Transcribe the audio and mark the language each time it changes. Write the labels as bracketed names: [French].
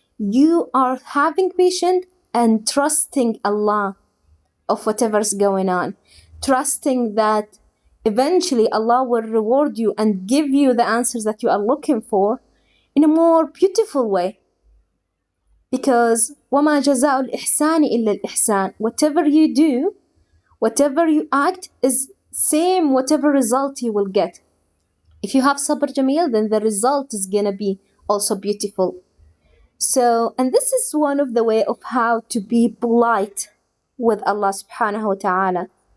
[English] You are having patience and trusting Allah of whatever's going on. Trusting that eventually Allah will reward you and give you the answers that you are looking for in a more beautiful way. [Arabic] Because وَمَا جَزَاءُ الْإِحْسَانِ إِلَّا الْإِحْسَانِ. [English] Whatever you do, whatever you act is same whatever result you will get. If you have sabr jameel, then the result is gonna be also beautiful. So, and this is one of the way of how to be polite with Allah subhanahu wa ta'ala.